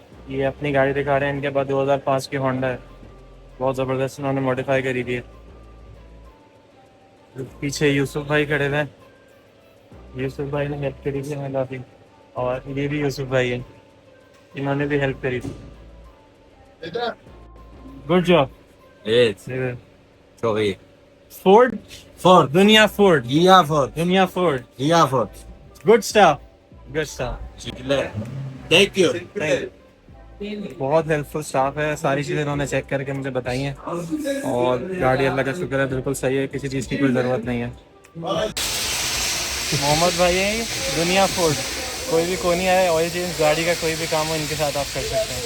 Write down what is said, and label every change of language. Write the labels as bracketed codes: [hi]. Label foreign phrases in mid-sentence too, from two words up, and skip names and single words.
[ur] یہ اپنی گاڑی دکھا رہے ہیں، ان کے پاس 2005 کی ہونڈا ہے، بہت زبردست انہوں نے موڈیفائی کری تھی. پیچھے یوسف بھائی کھڑے ہوئے ہیں، یوسف بھائی نے ہیلپ کری تھی ہمیں کافی، اور یہ بھی یوسف بھائی ہے، انہوں نے بھی ہیلپ کری تھی. [en] Good job. [tr] Çok iyi. Ford? Ford. Dunya Ford. Dünya Ford. Dunya Ford. Dünya Ford. [en] Good stuff. Good stuff. Teşekkürler. Thank you. [ur] بہت [en] helpful staff [ur] ہے، ساری چیزیں انہوں نے چیک کر کے مجھے بتائی ہیں، اور گاڑی اللہ کا شکر ہے بالکل صحیح ہے، کسی چیز کی کوئی ضرورت نہیں ہے. محمد بھائی ہے یہ، دنیا فورڈ. کوئی بھی کونی آئے, [en] oil change, [ur] گاڑی کا کوئی بھی کام ہو، ان کے ساتھ آپ کر سکتے ہیں.